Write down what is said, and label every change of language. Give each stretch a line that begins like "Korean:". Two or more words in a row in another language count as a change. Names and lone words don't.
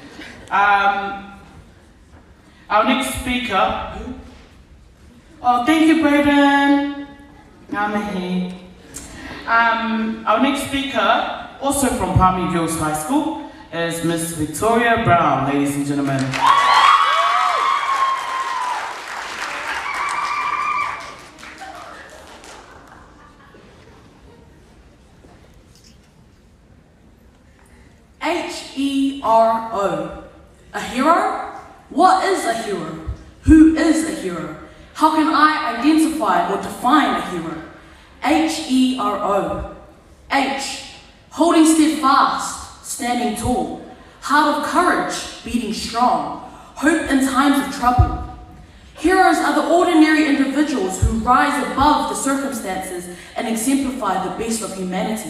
English: Our next speaker. Oh, thank you, Braden. Our next speaker, also from Palmy Girls High School, is Miss Victoria Brown, ladies and gentlemen. H-E-R-O. A hero? What is a hero? Who is a hero? How can I identify or define a hero? H-E-R-O. H, holding steadfast, standing tall, heart of courage, beating strong, hope in times of trouble. Heroes are the ordinary individuals who rise above the circumstances and exemplify the best of humanity.